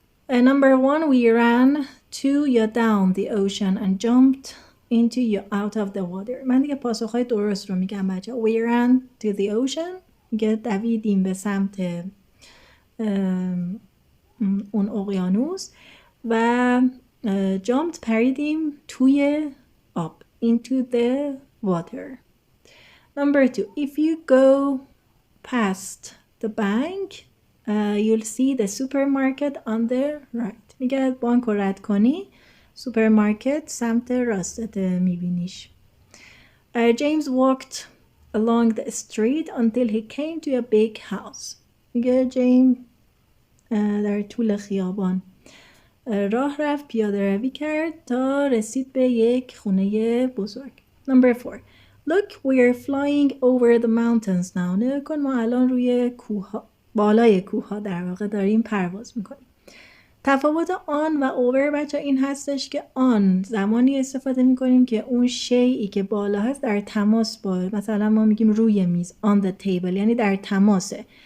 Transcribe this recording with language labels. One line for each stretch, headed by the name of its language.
English: Number 1 we ran to یا down the ocean and jumped into یا out of the water.
Persian: من دیگه پاسخهای درست رو میگم بچه.
English: We ran to the ocean.
Persian: میگه دویدیم به سمت اون اقیانوس و jumped پریدیم توی آب.
English: into the water. Number 2 if you go past the bank you'll see the supermarket on the right.
Persian: میگه بانک رو رد کنی سوپرمارکت سمت راستت میبینیش.
English: James walked along the street until he came to a big house.
Persian: میگه جیم در طول خیابان راه رفت پیاده روی کرد تا رسید به یک خونه بزرگ.
English: Number 4 Look we're flying over the mountains now.
Persian: نگاه کن ما الان روی کوه بالای کوه ها در واقع داریم پرواز میکنیم. تفاوت آن و اوور بچه این هستش که آن زمانی استفاده میکنیم که اون شیئی که بالا هست در تماس با مثلا ما میگیم روی میز
English: on the table
Persian: یعنی در تماسه.